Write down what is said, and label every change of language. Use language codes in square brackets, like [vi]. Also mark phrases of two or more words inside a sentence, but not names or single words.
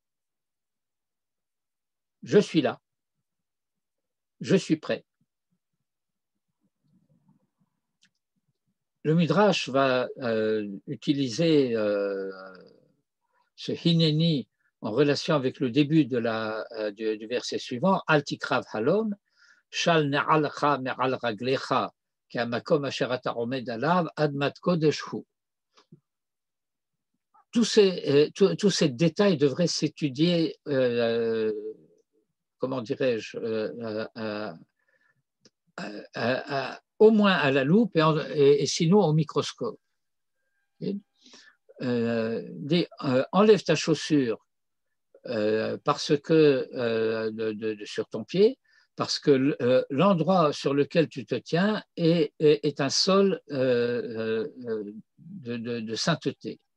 [fr] Je suis là, je suis prêt. Le Midrash va utiliser ce Hineni en relation avec le début du verset suivant, [he] אל תקרב הלם, של נעליך מעל רגליך, כי המקום אשר אתה עומד עליו אדמת קדש הוא. [fr] Tous ces détails devraient s'étudier, comment dirais-je, au moins à la loupe et sinon au microscope. Enlève ta chaussure parce que sur ton pied, parce que l'endroit sur lequel tu te tiens est un sol de sainteté.